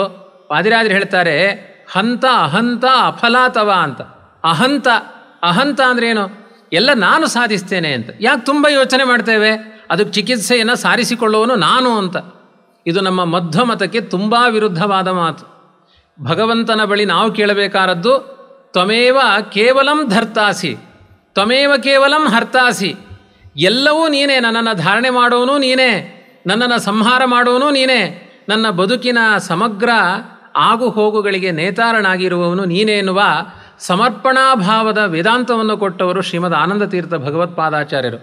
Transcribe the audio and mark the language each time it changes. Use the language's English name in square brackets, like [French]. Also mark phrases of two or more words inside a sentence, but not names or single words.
[Kannada] ವಾದಿರಾಜರು ಹೇಳ್ತಾರೆ, [Sanskrit] ಹಂತ ಅಹಂತ ಅಫಲಾತವ [Kannada] ಅಂತ. ಅಹಂತ ಅಂದ್ರೇನು? ಎಲ್ಲ ನಾನು ಸಾಧಿಸ್ತೇನೆ ಅಂತ. ಯಾಕೆ ತುಂಬ ಯೋಚನೆ ಮಾಡ್ತೇವೆ? ಅದಕ್ಕೆ ಚಿಕಿತ್ಸೆಯನ್ನು ಸಾರಿಸಿಕೊಳ್ಳುವನು ನಾನು ಅಂತ. ಇದು ನಮ್ಮ ಮಧ್ವಮತಕ್ಕೆ ತುಂಬ ವಿರುದ್ಧವಾದ ಮಾತು. ಭಗವಂತನ ಬಳಿ ನಾವು ಕೇಳಬೇಕಾದದ್ದು [Sanskrit] ತ್ವಮೇವ ಕೇವಲಂ ಧರ್ತಾಸಿ, ತ್ವಮೇವ ಕೇವಲಂ ಹರ್ತಾಸಿ. [Kannada] ಎಲ್ಲವೂ ನೀನೇ, ನನ್ನನ್ನು ಧಾರಣೆ ಮಾಡೋನು ನೀನೇ, ನನ್ನನ್ನು ಸಂಹಾರ ಮಾಡೋನು ನೀನೇ, ನನ್ನ ಬದುಕಿನ ಸಮಗ್ರ ಆಗು ಹೋಗುಗಳಿಗೆ ನೇತಾರನಾಗಿರುವವನು ನೀನೇ ಎನ್ನುವ ಸಮರ್ಪಣಾಭಾವದ ವೇದಾಂತವನ್ನು ಕೊಟ್ಟವರು ಶ್ರೀಮದ್ ಆನಂದ ತೀರ್ಥ ಭಗವತ್ಪಾದಾಚಾರ್ಯರು.